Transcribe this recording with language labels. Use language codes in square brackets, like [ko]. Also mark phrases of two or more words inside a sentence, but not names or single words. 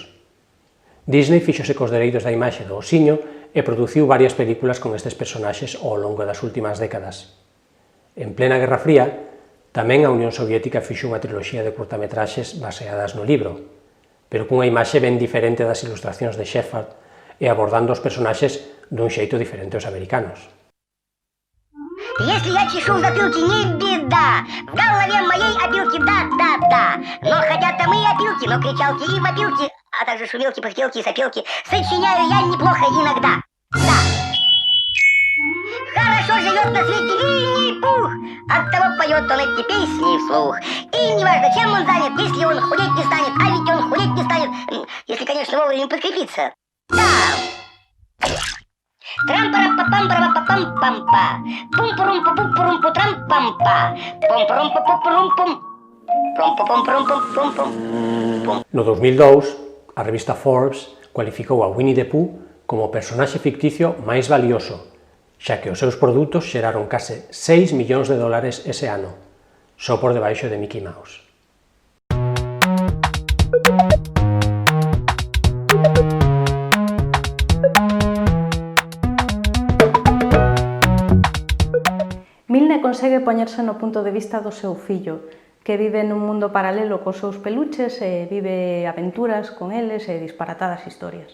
[gl] Disney fíxose cos dereitos da imaxe do osiño e produciu varias películas con estes personaxes ao longo das últimas décadas. En plena Guerra Fría, tamén a Unión Soviética fixo unha triloxía de curtametraxes baseadas no libro, pero cunha imaxe ben diferente das ilustracións de Shepard e abordando os personaxes dun xeito diferente aos americanos. [ru] Если я чешу в затылке, не беда. В голове моей опилки, да. Но хотя там и опилки, но кричалки и вопилки, а также шумелки, пыхтелки и сопелки сочиняю я неплохо иногда. Да. Хорошо же живет на свете Винни-Пух. Оттого поет он эти песни вслух. И неважно, чем он занят, если он худеть не станет, а ведь он худеть не станет, если, конечно, вовремя подкрепиться. Да. Трам-пара-па-пам-пара-па-пам-пам-па. Пум-пурум-пу-пум-пурум-пу-трам-пам-па. Пум-пурум-пу-пу-пурум-пум. Pum-pum-pum-pum-pum-pum. [gl] No 2002, a revista Forbes cualificou a Winnie the Pooh como personaxe ficticio máis valioso, xa que os seus produtos xeraron case 6 millóns de dólares ese ano, só por debaixo de Mickey Mouse. Milne consegue poñerse no punto de vista do seu fillo, que vive nun mundo paralelo cos seus peluches e vive aventuras con eles e disparatadas historias.